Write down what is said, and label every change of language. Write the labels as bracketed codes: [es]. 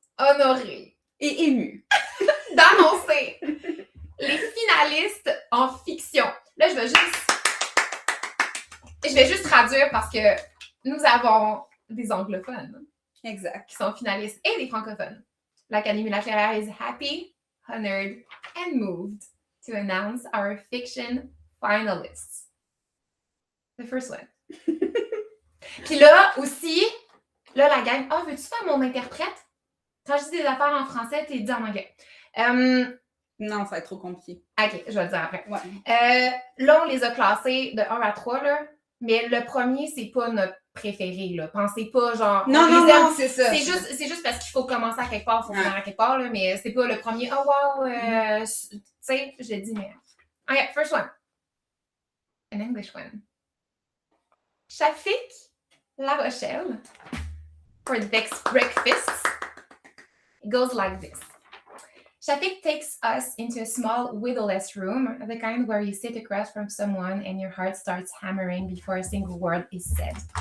[fr] honorée et émue d'annoncer les finalistes en fiction. Là, je vais juste traduire parce que nous avons des anglophones. Exact. Qui sont finalistes et des francophones. [en] L'Académie La Clairière is happy, honored, and moved to announce our fiction finalists. The first one. [fr] Puis là, aussi, là, la gang, veux-tu faire mon interprète? Quand je dis des affaires en français, tu les dis en anglais. Non, ça va être trop compliqué. OK, je vais le dire après. Ouais. Là, on les a classés de 1 à 3, là, mais le premier, c'est pas notre préféré, là. Pensez pas, genre... Non, c'est ça. C'est juste parce qu'il faut commencer à quelque part, il faut finir à quelque part, là, mais c'est pas le premier, oh wow, tu sais, je le dis, mais... [en] OK, first one. An English one. Shafik La Rochelle, for the next breakfast, it goes like this. Shafik takes us into a small, windowless room, the kind where you sit across from someone and your heart starts hammering before a single word is said.